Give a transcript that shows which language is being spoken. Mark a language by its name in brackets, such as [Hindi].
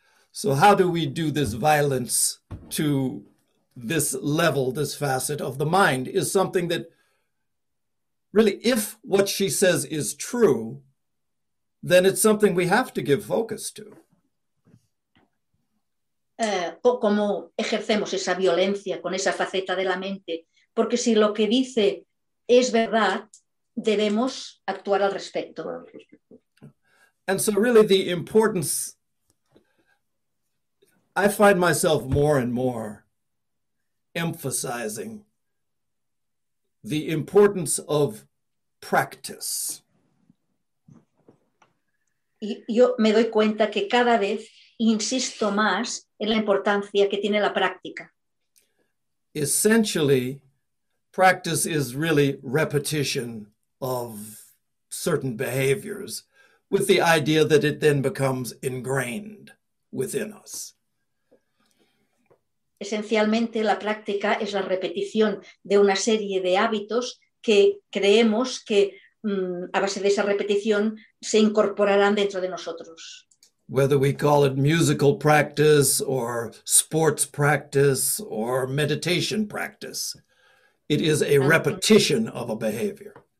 [English] So how do we do this violence to this level, this facet of the mind? Is something that really, if what she says is true, then it's something we have to give focus to. [Spanish] ¿Cómo ejercemos esa violencia con esa faceta de la mente? Porque si lo que dice es verdad, debemos actuar al respecto. [English] And so really the importance, I find myself more and more emphasizing the importance of practice. [Spanish] Y yo me doy cuenta que cada vez insisto más en la importancia que tiene la práctica. [English] Essentially, practice is really repetition of certain behaviors with the idea that it then becomes ingrained within us. [Spanish] Esencialmente, la práctica es la repetición de una serie de hábitos que creemos que a base de esa repetición se incorporarán dentro de nosotros. [English] Whether we call it musical practice or sports practice or meditation practice, it is a repetition of a behavior.